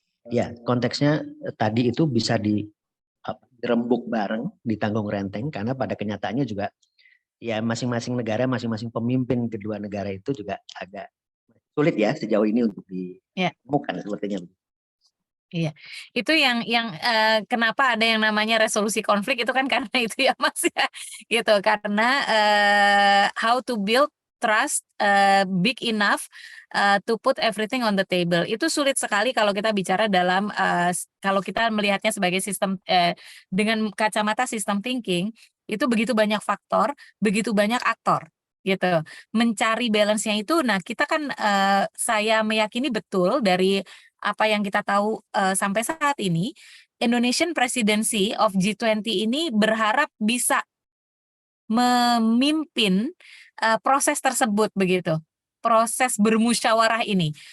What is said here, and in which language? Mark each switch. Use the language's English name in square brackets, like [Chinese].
[Indonesian] Ya, konteksnya tadi itu bisa dirembuk bareng, ditanggung renteng, karena pada kenyataannya juga ya masing-masing negara, masing-masing pemimpin kedua negara itu juga agak sulit ya sejauh ini untuk ditemukan sepertinya. Iya, itu yang kenapa ada yang namanya resolusi konflik itu kan karena itu ya Mas ya, gitu. Karena [English] how to build trust big enough to put everything on the table. [Indonesian] Itu sulit sekali kalau kita bicara dalam kalau kita melihatnya sebagai sistem dengan kacamata sistem thinking, itu begitu banyak faktor, begitu banyak aktor gitu. Mencari balance-nya itu, nah kita kan saya meyakini betul dari apa yang kita tahu sampai saat ini, Indonesian Presidency of G20 ini berharap bisa memimpin proses tersebut begitu, proses bermusyawarah ini.